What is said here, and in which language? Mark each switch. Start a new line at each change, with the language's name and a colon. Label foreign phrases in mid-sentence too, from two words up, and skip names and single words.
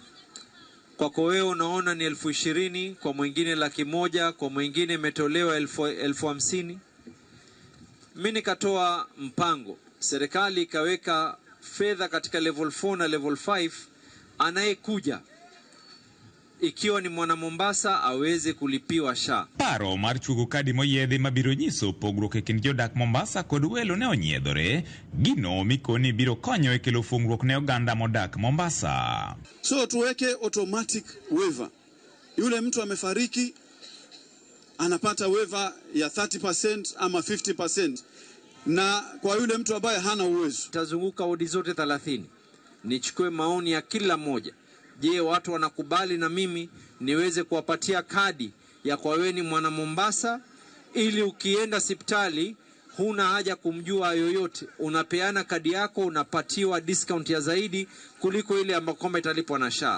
Swahili: Kwa wewe unaona ni 20,000, kwa mwingine 100,000, kwa mwingine imetolewa 50,000. Mimi nikatoa mpango, serikali ikaweka fedha katika level 4 na level 5, anayekuja ikiwa ni mwana Mombasa aweze kulipiwa SHA.
Luo (Kenya and Tanzania): Paro mar chugo kadi moyedhi mabiro nyiso pogruok e kind jodak Mombasa kod welo ne onyiedhore, gino mikoni biro konyo e kelo fuong'ruok ne oganda modak Mombasa.
Swahili: So tuweke
English: automatic waiver.
Swahili: Yule mtu amefariki anapata waiver ya 30% ama 50%, na kwa yule mtu ambaye hana uwezo. Tazunguka wodi zote 30. Nichukue maoni ya kila moja. Je, watu wanakubali na mimi niweze kuwapatia kadi ya kwa wewe ni mwana Mombasa, ili ukienda hospitali huna haja kumjua yoyote, unapeana kadi yako, unapatiwa discount ya zaidi kuliko ile ambayo kwamba italipwa na SHA.